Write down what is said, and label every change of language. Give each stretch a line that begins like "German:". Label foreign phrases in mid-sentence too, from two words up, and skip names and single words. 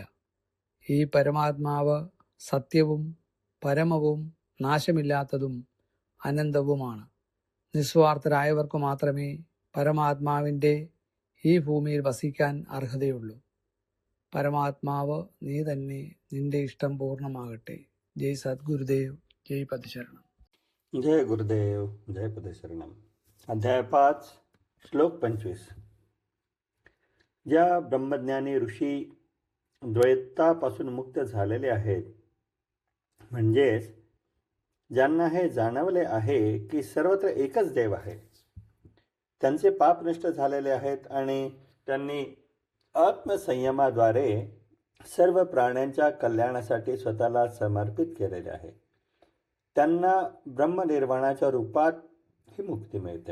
Malayalam: ഈ പരമാത്മാവ് സത്യവും പരമവും നാശമില്ലാത്തതും അനന്തവുമാണ്. നിസ്വാർത്ഥരായവർക്ക് മാത്രമേ പരമാത്മാവിൻ്റെ ഈ ഭൂമിയിൽ വസിക്കാൻ അർഹതയുള്ളൂ. പരമാത്മാവ് നീ തന്നെ, നിന്റെ ഇഷ്ടം പൂർണ്ണമാകട്ടെ. ജയ് സദ്ഗുരുദേവ്,
Marathi: जय पदशरणम. जय गुरुदेव, जय पदशरणम. अध्याय 5, श्लोक 25. ज्या ब्रह्मज्ञानी ऋषी द्वैतापासून मुक्त झालेले आहेत, म्हणजेच ज्यांना हे जाणवले आहे की सर्वत्र एकच देव आहे, त्यांचे पाप नष्ट झालेले आहेत आणि त्यांनी आत्मसंयमाद्वारे सर्व प्राण्यांच्या कल्याणासाठी स्वतःला समर्पित केलेले आहे, त्यांना ब्रह्मनिर्वाणाच्या रूपात ही मुक्ती मिळते.